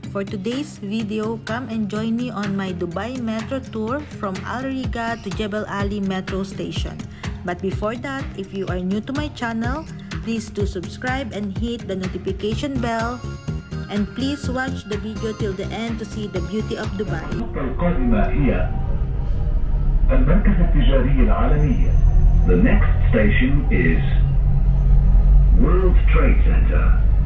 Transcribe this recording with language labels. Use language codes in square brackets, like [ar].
[en] For today's video, come and join me on my Dubai Metro tour from Al Riga to Jebel Ali Metro Station. But before that, if you are new to my channel, please do subscribe and hit the notification bell. And please watch the video till the end to see the beauty of Dubai. [ar] القادمة هي المركز التجاري العالمي. [en] The next station is World Trade Center.